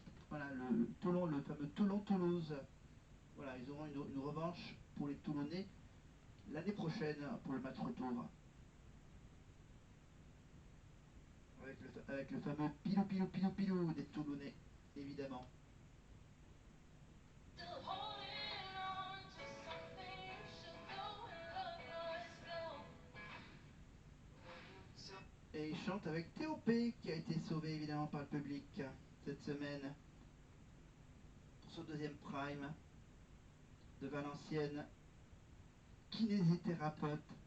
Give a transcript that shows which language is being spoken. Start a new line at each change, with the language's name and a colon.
French: Voilà, le fameux Toulon-Toulouse. Voilà, ils auront une revanche pour les Toulonnais l'année prochaine pour le match retour. Avec le fameux pilou pilou pilou pilou des Toulonnais, évidemment.
English: Still holding on to something, you should go and love yourself.
French: Et il chante avec T.O.P. qui a été sauvé évidemment par le public cette semaine pour son deuxième prime de Valenciennes, kinésithérapeute.